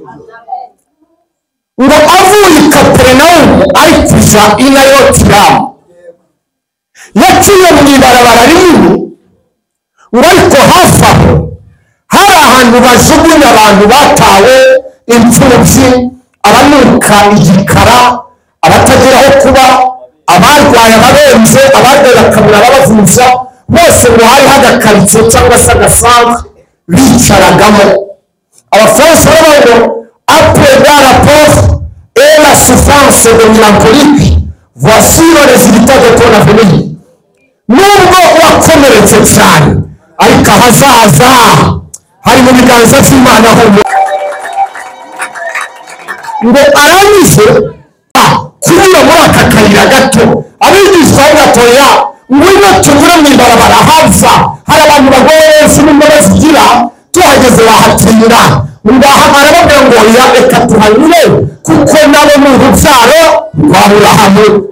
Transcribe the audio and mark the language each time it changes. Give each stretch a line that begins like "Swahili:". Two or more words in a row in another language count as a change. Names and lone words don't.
Kinyarwanda: Ngo avuye i Kaperinawumu ari kuja i Nayotiramu, yaciye mu ibarabara rinini, ngo ariko hafi aho hari ahantu bajugunya abantu batawe, imfubyi, abanuka igikara, abatagira aho kuba, abarwaye ababenze, abarwaye bakabura ababavuza, bose ngo hariho agakaritsiye cyangwa se agasanzwe bicaragamo. Abafaransa baravuga ngo
French: après la rapport et la souffrance de mélancolique, voici le résultat de ton avenir.
Kinyarwanda: Nubwo wakomeretse cyane ariko ahazaza hari mu biganza by'Imana ho ngo arangije kunyura muri aka kayira gato. Abigishwa gatoya ngwino tunyure mu ibarabara hava hari abantu bagoye Yesu n'imbabazi zigira, tuhageze bahatinda ngaha arababwira ngo ya reka tuhanyure kuko nabo ni urubyaro rwa Aburahamu.